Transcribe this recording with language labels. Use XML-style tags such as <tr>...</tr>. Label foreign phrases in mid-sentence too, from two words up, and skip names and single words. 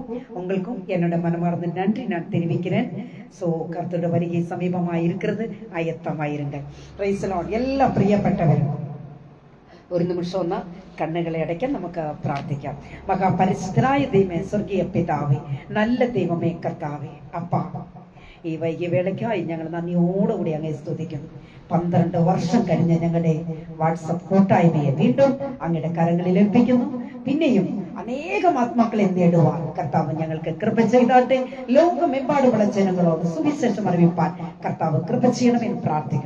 <ta>உங்களுக்கும் என்னோட மனமார்ந்த நன்றி நான் தெரிவிக்கிறேன். ஸோ கர்த்தரோட வருகை சமீபமாக இருக்கிறது, ஆயத்தமாயிருங்க.</ta> <en>Praise the Lord.</en> <ta>எல்லாம் பிரியப்பட்டவர், ஒரு நிமிஷம் தான் கண்ணுகளை அடைக்க நமக்கு பிரார்த்திക്കാം. மகா பரிசுத்தராய தெய்வமே, சொர்க்கிய பிதாவே, நல்ல தெய்வமே, கர்த்தாவே, அப்பா</ta> <ml>ഈ വൈകിയ വേളയ്ക്കായി ഞങ്ങൾ നന്ദിയോടുകൂടി അങ്ങേ സ്തുതിക്കുന്നു. 12 വർഷം കഴിഞ്ഞ് ഞങ്ങളുടെ വാട്സപ്പ് കൂട്ടായ്മയെ വീണ്ടും അങ്ങയുടെ കരങ്ങളിൽ ഏൽപ്പിക്കുന്നു. പിന്നെയും അനേകം ആത്മാക്കളെ നേടുവാൻ കർത്താവ് ഞങ്ങൾക്ക് കൃപ ചെയ്താട്ടെ. ലോകമെമ്പാടുമുള്ള ജനങ്ങളോട് സുവിശേഷം അറിയിപ്പാൻ കർത്താവ് കൃപ ചെയ്യണമെന്ന് പ്രാർത്ഥിക്കുന്നു.</ml>